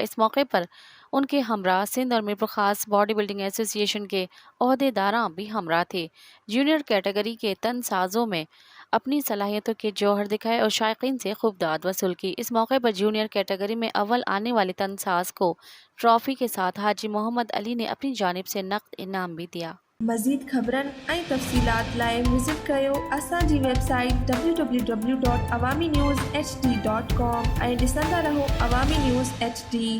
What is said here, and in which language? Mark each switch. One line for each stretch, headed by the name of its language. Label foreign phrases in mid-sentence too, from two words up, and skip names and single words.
Urdu: اس موقع پر ان کے ہمراہ سندھ اور میرپور خاص باڈی بلڈنگ ایسوسی ایشن کے عہدیداراں بھی ہمراہ تھے۔ جونیئر کیٹیگری کے تن سازوں میں اپنی صلاحیتوں کے جوہر دکھائے اور شائقین سے خوب داد وصول کی۔ اس موقع پر جونیئر کیٹیگری میں اول آنے والے تن ساز کو ٹرافی کے ساتھ حاجی محمد علی نے اپنی جانب سے نقد انعام بھی دیا۔
Sindhi: مزید خبرن ऐं तफ़सीलात लाइ विज़िट कयो असांजी वेबसाइट www.awamiNewsHD.com ऐं ॾिसंदा रहो अवामी न्यूज़ HD।